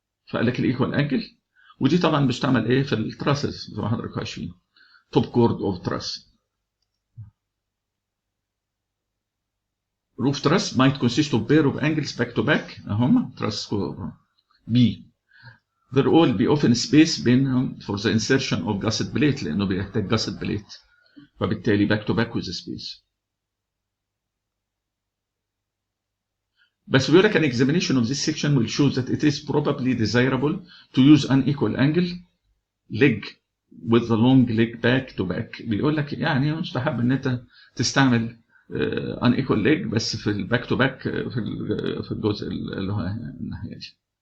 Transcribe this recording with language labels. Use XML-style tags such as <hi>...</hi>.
<ar>فقال لك الايكوال انجل، ودي طبعا بيستعمل ايه في التراسز زي ما حضرتك عارفين، توب كورد اوف تراس.</ar> <en>roof truss might consist of pair of angles back to back</en> <ar>اهم تراس بي.</ar> <en>there will be often space بينهم for the insertion of gusset plate</en> <ar>لانه بيحتاج</ar> <en>gusset plate، فبالتالي back to back with the space.</en> <ar>بس بيقول لك</ar> <en>an examination of this section will show that it is probably desirable to use an equal angle leg with the long leg back to back.</en> <ar>بيقول لك يعني مستحب ان انت تستعمل ان ايكوال ليج بس في الباك تو باك في الجزء اللي هو الناحيه دي.</ar>